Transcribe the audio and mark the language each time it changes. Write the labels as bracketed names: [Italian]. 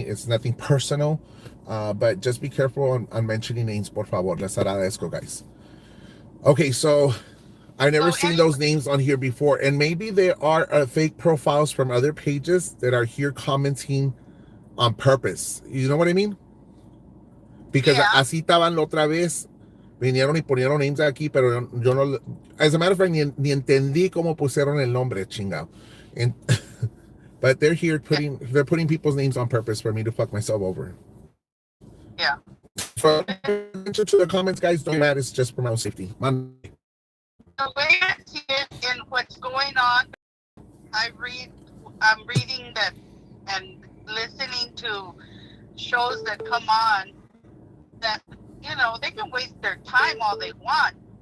[English] It's nothing personal, but just be careful on mentioning names, [Spanish] por favor. Les agradezco, [English] guys. Okay, so I've never seen those names on here before, and maybe there are fake profiles from other pages that are here commenting on purpose. You know what I mean? [Spanish] Because así estaban la otra vez. Vinieron y ponieron names aquí, pero yo no. [English] As a matter of fact, [Spanish] ni entendí cómo pusieron el nombre, chingado. [English] And, but they're here they're putting people's names on purpose for me to fuck myself over. Yeah. For attention to the comments, guys, don't matter. It's just for my own safety. The way I see it and what's going on, I'm reading that and listening to shows that come on that, they can waste their time all they want.